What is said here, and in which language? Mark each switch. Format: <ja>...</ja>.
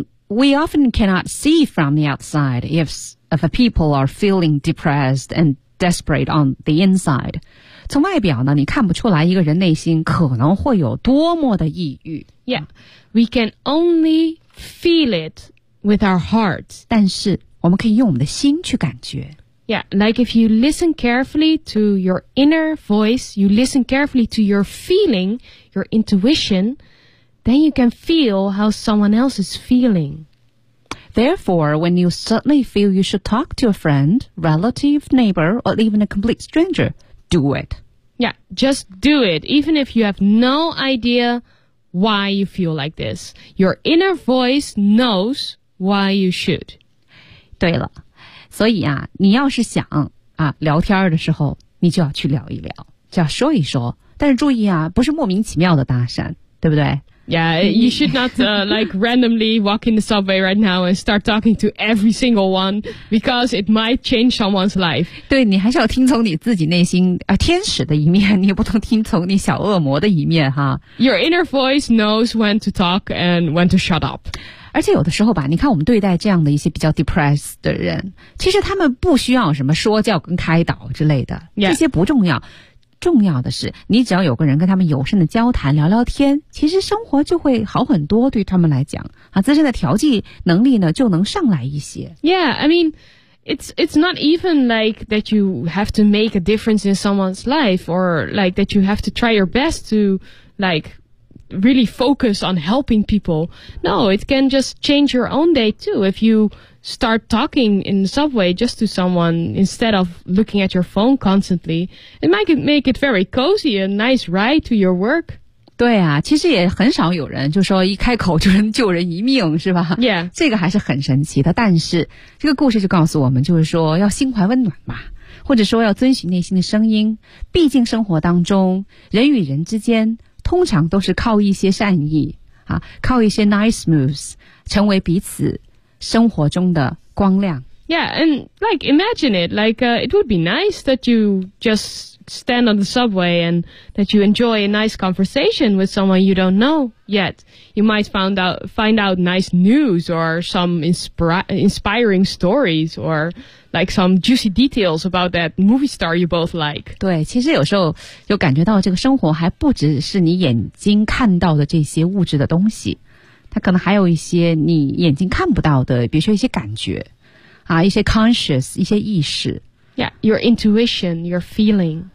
<en>We often cannot see from the outside if a people are feeling depressed and desperate on the inside.</en> <zh>从外表呢，你看不出来一个人内心可能会有多么的抑郁。</zh> <en>Yeah, we can only feel it with our hearts.</en> <zh>但是我们可以用我们的心去感觉。</zh> <en>Yeah, like if you listen carefully to your inner voice, you listen carefully to your feeling, your intuition, then you can feel how someone else is feeling. Therefore, when you suddenly feel you should talk to a friend, relative, neighbor, or even a complete stranger, do it. Yeah, just do it, even if you have no idea why you feel like this. Your inner voice knows why you should.</en> <zh>对了。所以啊，你要是想啊聊天的时候，你就要去聊一聊，就要说一说。但是注意啊，不是莫名其妙的搭讪，对不对</zh> <en>？Yeah, you should not like randomly walk in the subway right now and start talking to every single one because it might change someone's life.</en> <zh>对，你还是要听从你自己内心啊天使的一面，你也不能听从你小恶魔的一面哈。</zh> <en>Your inner voice knows when to talk and when to shut up.</en> <zh>而且有的时候吧，你看我们对待这样的一些比较 depressed 的人，其实他们不需要什么说教跟开导之类的、</zh> <en>yeah.</en> <zh>这些不重要，重要的是你只要有个人跟他们友善的交谈聊聊天，其实生活就会好很多，对他们来讲啊，自身的调剂能力呢就能上来一些。</zh> <en>Yeah, I mean it's not even like that you have to make a difference in someone's life or like that you have to try your best to likeReally focus on helping people. No, it can just change your own day too. If you start talking in the subway just to someone instead of looking at your phone constantly, it might make it very cozy, a nice ride to your work.</en> <zh>对啊，其实也很少有人就说一开口就能救人一命，是吧？</zh> <en>Yeah.</en> <zh>这个还是很神奇的。但是这个故事就告诉我们，就是说要心怀温暖嘛，或者说要遵循内心的声音。毕竟生活当中，人与人之间通常都是靠一些善意啊，靠一些</zh> <en>nice moves</en> <zh>成为彼此生活中的光亮。</zh> <en>Yeah, and like imagine it, like it would be nice that you just stand on the subway and that you enjoy a nice conversation with someone you don't know yet. You might find out nice news or some inspiring stories or like some juicy details about that movie star you both like.</en> <zh>对，其实有时候就感觉到这个生活还不只是你眼睛看到的这些物质的东西，它可能还有一些你眼睛看不到的，比如说一些感觉。啊，一些 conscious， 一些意识。</zh> <en>Yeah, your intuition, your feeling.</en>